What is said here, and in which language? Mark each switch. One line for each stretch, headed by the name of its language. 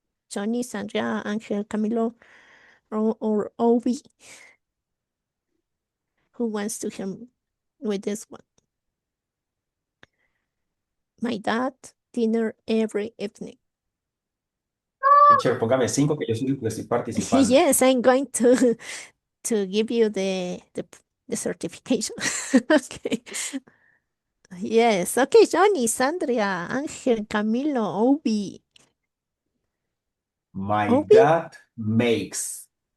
English: Johnny, Sandra, Angel, Camilo, or Obi? Who wants to help with this one? My dad, dinner every evening.
Spanish: Teacher, póngame 5 que yo soy el que estoy participando.
English: Yes, I'm going to give you the certification. Okay. Yes. Okay, Johnny, Sandra, Angel, Camilo, Obi. My Obi dad makes.